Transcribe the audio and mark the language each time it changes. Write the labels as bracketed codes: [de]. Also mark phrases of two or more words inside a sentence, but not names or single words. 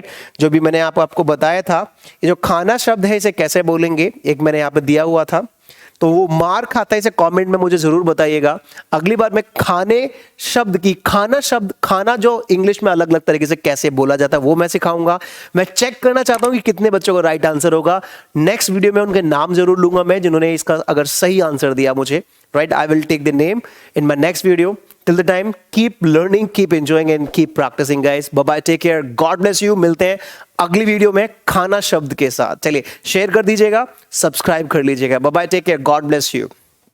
[hi] जो भी मैंने आपको बताया था, ये जो खाना शब्द है इसे कैसे बोलेंगे, एक मैंने यहाँ पे दिया हुआ था, तो वो मार खाता है, इसे कमेंट में मुझे जरूर बताइएगा। अगली बार मैं खाने शब्द की, खाना शब्द, खाना जो इंग्लिश में अलग अलग तरीके से कैसे बोला जाता है वो मैं सिखाऊंगा। मैं चेक करना चाहता हूं कि कितने बच्चों को [en] right answer [hi] होगा। [en] next video [hi] में उनके नाम जरूर लूंगा मैं, जिन्होंने इसका अगर सही आंसर दिया मुझे, राइट। [en] I will take the name in my next video. Till the time, keep learning, keep enjoying and keep practicing guys. Bye bye, take care, God bless you. [hi] मिलते हैं अगली वीडियो में खाना शब्द के साथ। चलिए शेयर कर दीजिएगा, सब्सक्राइब कर लीजिएगा। [en] Bye bye, take care, God bless you.